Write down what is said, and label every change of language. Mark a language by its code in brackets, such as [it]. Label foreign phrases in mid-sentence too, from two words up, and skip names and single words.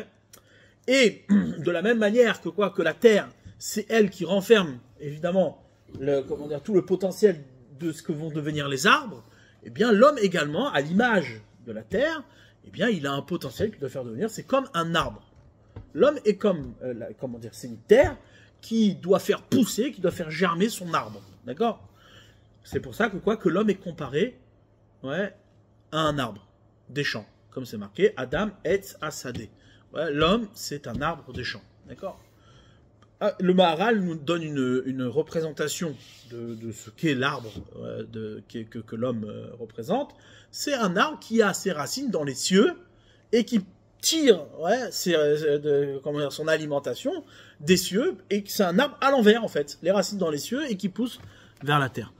[fr] Et, de la même manière que la terre, c'est elle qui renferme, évidemment, tout le potentiel de ce que vont devenir les arbres, eh bien, l'homme également, à l'image de la terre, eh bien, il a un potentiel qui doit faire devenir, c'est comme un arbre. L'homme est comme, c'est une terre qui doit faire pousser, qui doit faire germer son arbre. D'accord? C'est pour ça que l'homme est comparé, ouais, à un arbre des champs. Comme c'est marqué, [he] אדם עץ השדה. [fr] Ouais, l'homme, c'est un arbre des champs. D'accord? Le Maharal nous donne une représentation de ce qu'est l'arbre que l'homme représente. C'est un arbre qui a ses racines dans les cieux et qui tire son alimentation des cieux, et c'est un arbre à l'envers en fait, les racines dans les cieux et qui pousse vers la terre.